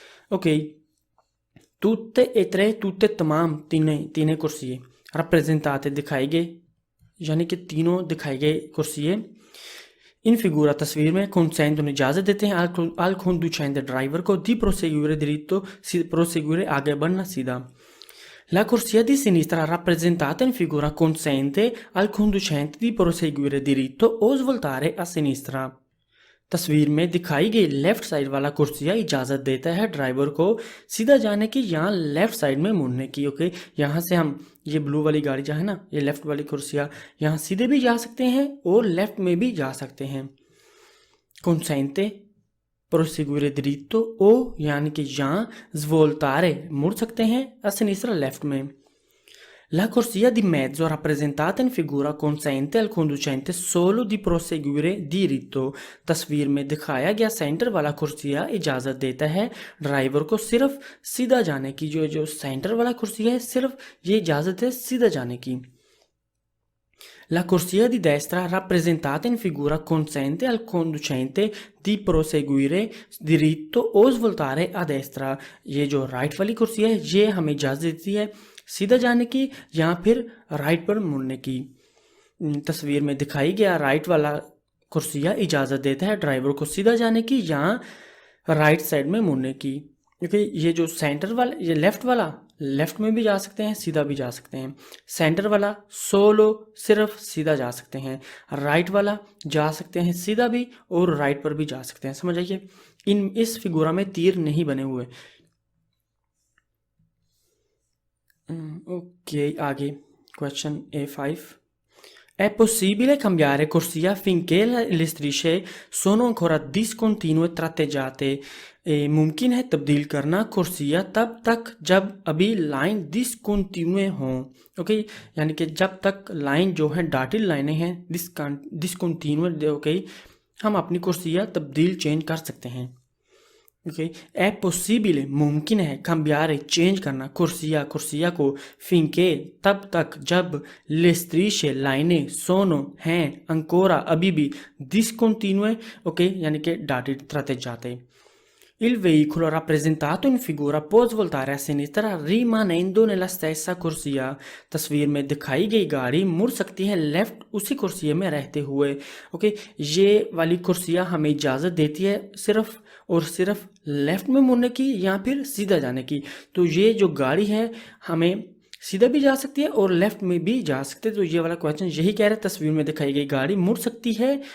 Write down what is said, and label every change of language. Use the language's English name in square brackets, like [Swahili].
[Hindi] Okay, तुत्ते e tre, तुत्ते तमाम तीनों कुर्सियाँ, rappresentate दिखाई गए यानी कि तीनों दिखाई गए कुर्सियाँ, इन फिगूरा तस्वीर में कंसेंटोनो इजाज़त देते हैं [Italian] al conducente [Hindi] ड्राइवर को दी प्रोसेग्यूरे diritto, प्रोसेग्यूरे आगे बढ़ना सीधा। [Italian] La corsia di sinistra rappresentata in figura consente al conducente di proseguire diritto o svoltare a sinistra। [Hindi] तस्वीर में दिखाई गई लेफ्ट साइड वाला कुर्सिया इजाज़त देता है ड्राइवर को सीधा जाने की या लेफ्ट साइड में मुड़ने की। ओके, यहाँ से हम ये ब्लू वाली गाड़ी जो है ना, ये लेफ्ट वाली कुर्सिया, यहाँ सीधे भी जा सकते हैं और लेफ्ट में भी जा सकते हैं। [Italian] consente proseguire dritto o [Hindi] यानी कि यहाँ svoltare मुड़ सकते हैं, [Italian] a sinistra [Hindi] लेफ्ट में। [Italian] La corsia di mezzo rappresentata in figura consente al conducente solo di proseguire diritto। [Hindi] तस्वीर में दिखाया गया सेंटर वाला कुर्सिया इजाज़त देता है ड्राइवर को सिर्फ सीधा जाने की। जो सेंटर वाला कुर्सिया है, सिर्फ ये इजाज़त है सीधा जाने की। [Italian] La corsia di destra rappresentata in figura consente al conducente di proseguire diritto o svoltare a destra। [Hindi] ये जो राइट वाली कुर्सी है, ये हमें इजाज़त देती है सीधा जाने की या फिर राइट पर मुड़ने की। तस्वीर में दिखाई गया राइट वाला कुर्सिया इजाज़त देता है ड्राइवर को सीधा जाने की या राइट साइड में मुड़ने की। क्योंकि ये जो सेंटर वाला, ये लेफ्ट वाला, लेफ्ट में भी जा सकते हैं, सीधा भी जा सकते हैं। सेंटर वाला सोलो सिर्फ सीधा जा सकते हैं, राइट वाला जा सकते हैं सीधा भी और राइट पर भी जा सकते हैं। समझ आइए, इस फिगूरा में तीर नहीं बने हुए। ओके, आगे question A5। [Italian] È possibile cambiare corsia finché le strisce sono ancora discontinue tratteggiate। [Hindi] मुमकिन है तब्दील करना कुर्सिया तब तक जब अभी लाइन डिसकंटिन्यू हों। ओके, यानी कि जब तक लाइन जो है डॉटेड लाइनें हैं डिसकंटिन्यू, ओके, हम अपनी कुर्सिया तब्दील चेंज कर सकते हैं। ओके, [Italian] è possibile [Hindi] मुमकिन है, cambiare चेंज करना कुर्सिया को, finché तब तक जब, [Italian] le strisce [Hindi] लाइनें, sono हैं, ancora अभी भी, discontinue, ओके, यानी कि dotted tratteggiate। [Italian] Il veicolo rappresentato in figura può svoltare a sinistra rimanendo nella stessa corsia। [Hindi] तस्वीर में दिखाई गई गाड़ी मुड़ सकती है लेफ्ट उसी कुर्सी में रहते हुए। ओके, ये वाली कुर्सिया हमें इजाज़त देती है सिर्फ और सिर्फ लेफ्ट में मुड़ने की या फिर सीधा जाने की। तो ये जो गाड़ी है हमें सीधा भी जा सकती है और लेफ्ट में भी जा सकते हैं। तो ये वाला क्वेश्चन यही कह रहा है, तस्वीर में दिखाई गई गाड़ी मुड़ सकती है।